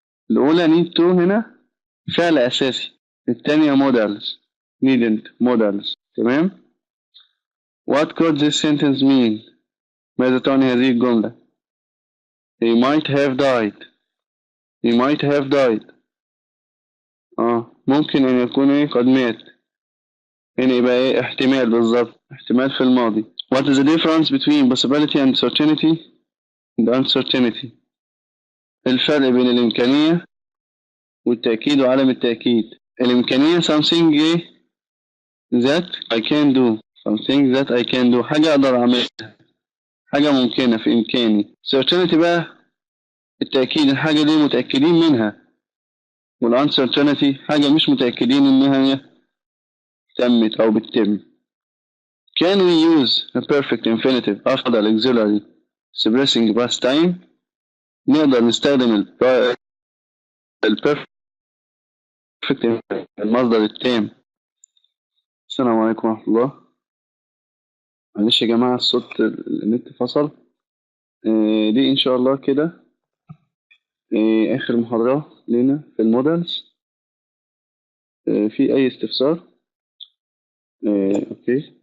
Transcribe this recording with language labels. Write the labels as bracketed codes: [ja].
[ar] الأولى need to هنا فعل أساسي، الثانية models needn't models. تمام. [en] what could this sentence mean؟ [ar] ماذا تعني هذه الجملة؟ [en] he might have died he might have died [ar] ممكن أن يكون إيه قد مات. هنا يبقى إيه احتمال بالظبط، احتمال في الماضي. [en] what is the difference between possibility and certainty and uncertainty؟ [ar] الفرق بين الإمكانية والتأكيد وعدم التأكيد. الإمكانية [en] something that I can do [ar] something that I can do حاجة أقدر أعملها، حاجة ممكنة في إمكاني. certainty بقى التأكيد، الحاجة دي متأكدين منها. والuncertainty حاجة مش متأكدين إنها تمت أو بتتم. [en] Can we use a perfect infinitive after the auxiliary expressing past time؟ [ar] نقدر نستخدم البيرفكت المصدر التام. السلام عليكم ورحمة الله. معلش يا جماعة الصوت النت فصل. دي إن شاء الله كده آخر محاضرة لنا في المودلز. في أي استفسار؟ أوكي.